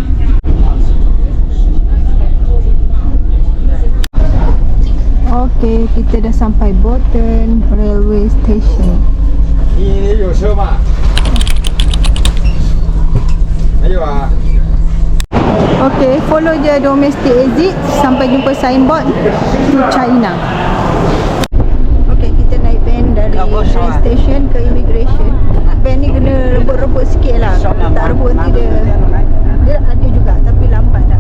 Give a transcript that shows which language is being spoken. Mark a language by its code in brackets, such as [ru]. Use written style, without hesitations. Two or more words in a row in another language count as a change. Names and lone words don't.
[ms] Okey, kita dah sampai Boten Railway Station. [zh] Ini 有车吗？还有啊。 [ms] Okey, follow je [en] domestic exit [ms] sampai jumpa [en] signboard to China. [ms] Okey, kita naik van dari [en] train station [ms] ke immigration. Van ni kena rebut-rebut sikit lah. Kalau tak rebut nanti dia ada juga tapi lambat nak.